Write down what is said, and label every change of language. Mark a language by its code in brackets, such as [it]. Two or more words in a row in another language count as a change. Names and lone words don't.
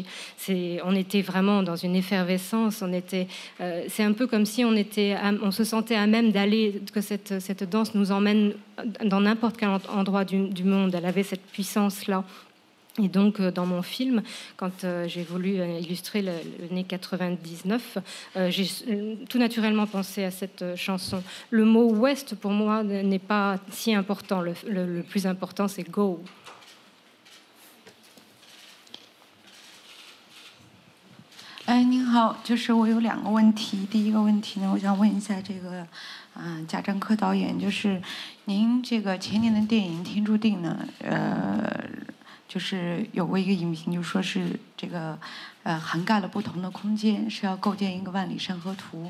[fr] On était vraiment dans une effervescence. C'est un peu comme si on se sentait à même d'aller, que cette danse nous emmène dans n'importe quel endroit du monde. Elle avait cette puissance-là. Et donc, dans mon film, quand j'ai voulu illustrer l'année 99, j'ai tout naturellement pensé à cette chanson. Le mot Ouest, pour moi, n'est pas si important. Le plus important, c'est Go. [zh] 您好，就是我有2个问题。第一个问题呢，我想问一下这个，贾樟柯导演，就是您这个前年的电影《天注定》呢，就是有过一个影评，就说是这个，涵盖了不同的空间，是要构建一个万里山河图。